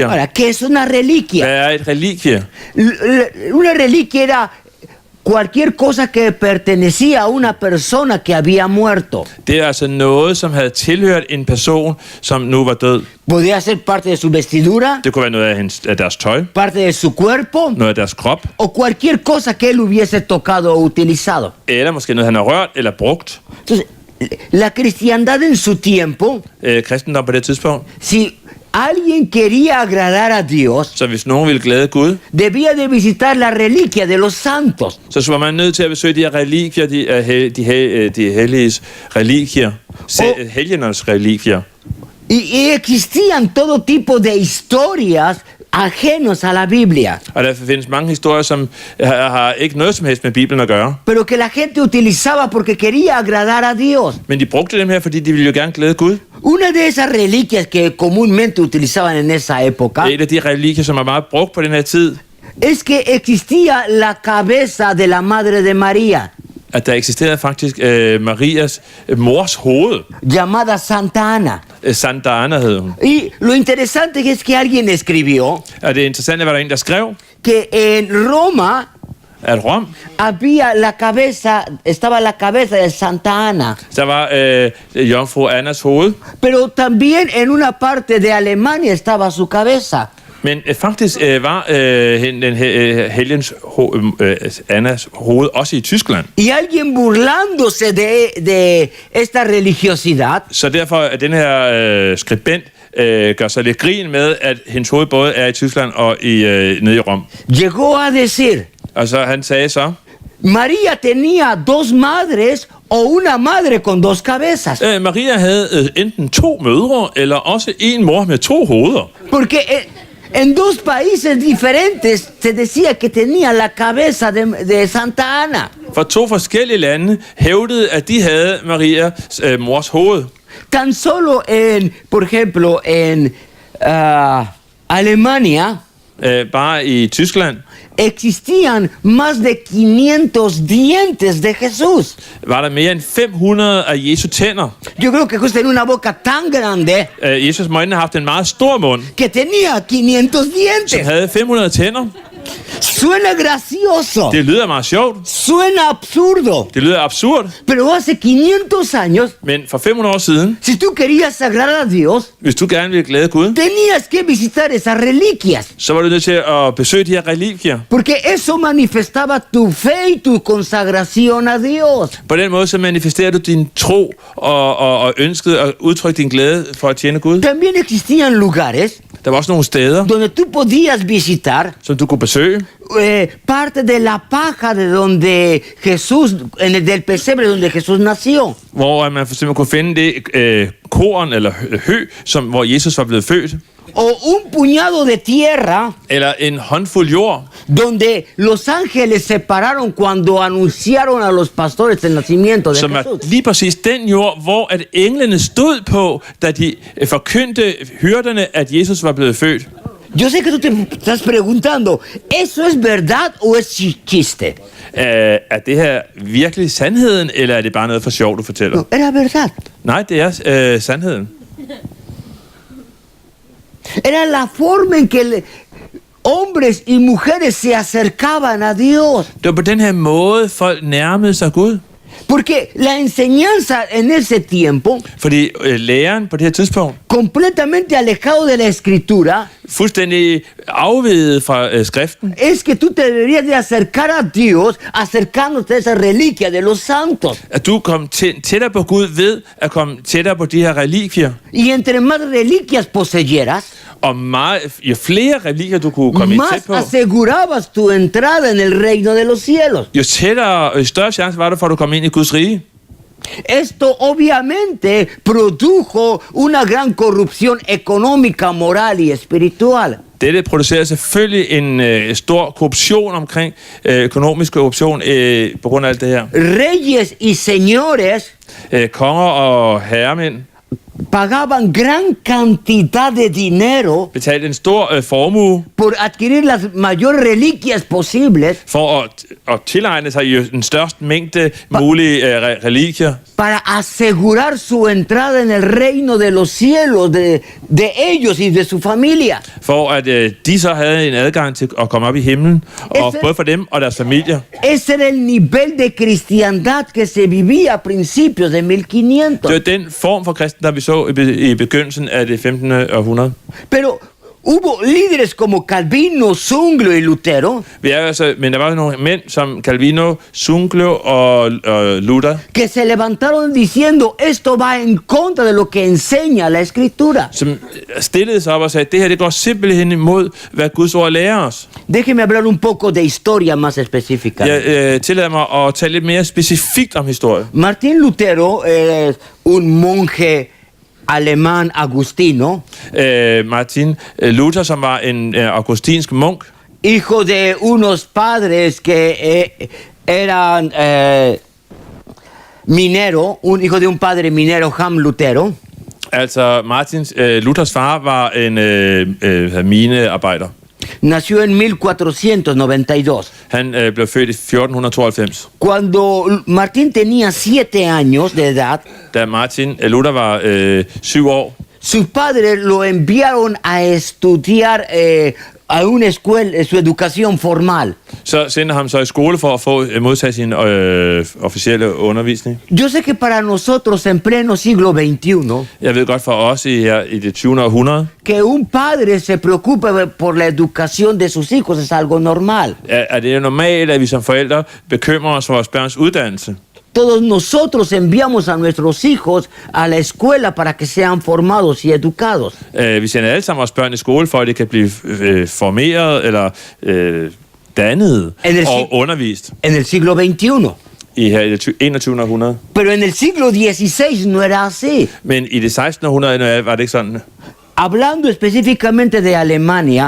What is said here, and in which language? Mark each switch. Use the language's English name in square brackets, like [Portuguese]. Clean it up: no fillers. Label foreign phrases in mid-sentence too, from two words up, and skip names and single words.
[Spanish] Ahora, ¿qué es una reliquia? [Danish] Hvad er et religie? [Spanish] Una reliquia era cualquier cosa que pertenecía a una persona que había muerto. [Danish] Det er altså noget, som havde tilhørt en person, som nu var død. [Spanish] Podía ser parte de su vestidura, [Danish] Det kunne være noget af deres tøj, [Spanish] parte de su cuerpo, [Danish] noget af deres krop, [Spanish] o cualquier cosa que él hubiese tocado o utilizado. [Danish] eller måske noget, han har rørt eller brugt. [Spanish] Entonces, la cristiandad en su tiempo, [Danish] Kristendom på det tidspunkt. [Spanish] si alguien quería agradar a Dios, [Danish] Så hvis nogen ville glæde Gud, [Spanish] debía de visitar la reliquia de los santos. [Danish] så var man nødt til at besøge de her religier, de helliges religier, helgenernes religier. [Spanish] Y existían todo tipo de historias ajenos a la Biblia, [Danish] Og der findes mange historier, som har ikke noget som helst med Bibelen at gøre. [Spanish] pero que la gente utilizaba porque quería agradar a Dios. [Danish] Men de brugte dem her, fordi de ville jo gerne glæde Gud. [Spanish] Una de esas reliquias que comúnmente utilizaban en esa época [Danish] Et af de religier, som er meget brugt på den her tid, [Spanish] es que existía la cabeza de la Madre de María, [Danish] at der eksisterede faktisk Marias mors hoved. [Spanish] llamada Santa Ana. [Danish] Santa Ana hed hun. [Spanish] Y lo interesante es que alguien escribió [Danish] Og det interessante var der en, der skrev, [Spanish] que en Roma [Danish] at Rom, [Spanish] estaba la cabeza de Santa Ana, [Danish] der var jomfru Annas hoved, [Spanish] pero también en una parte de Alemania estaba su cabeza. [Danish] men faktisk var den helgens Annas hoved også i Tyskland. [Spanish] Y alguien burlándose de esta religiosidad [Danish] Så derfor er den her skribent gør sig lidt grin med, at hendes hoved både er i Tyskland og nede i Rom. [Spanish] llegó a decir: [Danish] Og så han sagde så, [Spanish] María tenía dos madres o una madre con dos cabezas. [Danish] Maria havde enten 2 mødre, eller også en mor med 2 hoveder. [Spanish] Porque en dos países diferentes se decía que tenía la cabeza de Santa Ana. [Danish] For 2 forskellige lande hævdede, at de havde Marias mors hoved. [Spanish] Tan solo por ejemplo, en Alemania [Danish] Bare i Tyskland [Spanish] existían más de 500 dientes de Jesús. [Danish] var der mere end 500 af Jesu tænder. [Spanish] Yo creo que Jesús tenía una boca tan grande [Danish] Jesus må have haft en meget stor mund, [Spanish] que tenía 500 [Danish] som [Spanish] dientes. [Danish] havde 500 tænder. [Spanish] Suena gracioso, [Danish] Det lyder meget sjovt. [Spanish] suena absurdo, [Danish] Det lyder absurd. [Spanish] pero hace 500 años, [Danish] Men for 500 år siden, [Spanish] si tú querías agradar a Dios, [Danish] hvis du gerne ville glæde Gud, [Spanish] tenías que visitar esas reliquias, [Danish] så var du nødt til at besøge de her religier. [Spanish] porque eso manifestaba tu fe y tu consagración a Dios. [Danish] På den måde så manifesterer du din tro og ønskede at udtrykke din glæde for at tjene Gud. [Spanish] También existían lugares [Danish] Der var også nogle steder, [Spanish] donde tú podías visitar [Danish] som du kunne besøge. [Spanish] parte de la paja de donde Jesús, del pesebre donde Jesús nació. [Danish] Hvor man for eksempel kunne finde det korn eller hø, hvor Jesus var blevet født. [Spanish] O un puñado de tierra [Danish] Eller en håndfuld jord, [Spanish] donde los ángeles se pararon cuando anunciaron a los pastores el nacimiento de [Danish] som er [Spanish] Jesús. [Danish] lige præcis den jord, hvor at englene stod på, da de forkyndte hyrderne, at Jesus var blevet født. [Spanish] Yo sé que tú te estás preguntando, ¿eso es verdad o es chiste? [Danish] Er det her virkelig sandheden, eller er det bare noget for sjov, du fortæller? [Spanish] No, era verdad. [Danish] Nej, det er sandheden. [Spanish] Era la forma en que hombres y mujeres se acercaban a Dios. [Danish] Det var på den her måde, folk nærmede sig Gud. [Spanish] Porque la enseñanza en ese tiempo, [Danish] Fordi læreren på det her tidspunkt, [Spanish] completamente alejado de la escritura, [Danish] fuldstændig afveget fra skriften, [Spanish] es que tú te deberías de acercar a Dios acercándote a esa reliquia de los santos. [Danish] at du kom tættere på Gud ved at komme tættere på de her relikvier. [Spanish] Y entre más reliquias poseyeras, [Danish] Og jo flere religier du kunne komme ind [Spanish] más [Danish] tæt på, [Spanish] asegurabas tu entrada en el reino de los cielos. [Danish] jo større chance var der for, at du kom ind i Guds rige. [Spanish] Esto obviamente produjo una gran corrupción económica, moral y espiritual. [Danish] Dette producerer selvfølgelig en stor korruption omkring økonomisk korruption på grund af alt det her. [Spanish] Reyes y señores [Danish] Konger og herremænd [Spanish] pagaban gran cantidad de dinero [Danish] betalte en stor formue [Spanish] por adquirir las mayores reliquias posibles [Danish] for at tilegne sig jo den største mængde mulige religier, [Spanish] para asegurar su entrada en el reino de los cielos de ellos y de su familia. [Danish] for at de så havde en adgang til at komme op i himlen, og både for dem og deres familier. [Spanish] Ese era el nivel de cristiandad que se vivía a principios de 1500. [Danish] Det var den form for kristen, der vi så i begyndelsen af det 15. århundrede. [Spanish] Pero hubo líderes como Calvino, Zwinglio y Lutero [Danish] Men der var nogle mænd som Calvino, Zwinglio og Luther, [Spanish] que se levantaron diciendo esto va en contra de lo que enseña la escritura. [Danish] som stillede sig op og sagde, det her det går simpelthen imod, hvad Guds ord lærer os. [Spanish] Déjeme hablar un poco de historia más específica. [Danish] Jeg tillader mig at tale lidt mere specifikt om historie. [Spanish] Martín Lutero es un monje alemán agustino, [Danish] Martin Luther, som var en augustinsk munk, [Spanish] hijo de unos padres que eran minero, hijo de un padre minero, [Danish] Ham Lutero. altså Luthers far var en minearbejder. [Spanish] Nació en 1492. [Danish] Han blev født i 1492. [Spanish] Cuando Martín tenía 7 años de edad, [Danish] Da Martin Luther var 7 år, [Spanish] sus padres lo enviaron a estudiar a una escuela, su educación formal. [Danish] så sendte ham så i skole for at modtage sin officielle undervisning. [Spanish] Yo sé que para nosotros en pleno siglo XXI, [Danish] Jeg ved godt for os i det 20. århundrede, [Spanish] que un padre se preocupe por la educación de sus hijos es algo normal. [Danish] er det normalt, at vi som forældre bekymrer os for vores børns uddannelse. [Spanish] Todos nosotros enviamos a nuestros hijos a la escuela para que sean formados y educados. [Danish] Vi sender alle sammen vores børn i skole, for at de kan blive formeret eller dannet og undervist [Spanish] En el siglo XXI. [Danish] i her i det 21. århundrede. [Spanish] Pero en el siglo XVI no era así. [Danish] Men i det 16. århundrede var det ikke sådan. [Spanish] Hablando específicamente de Alemania,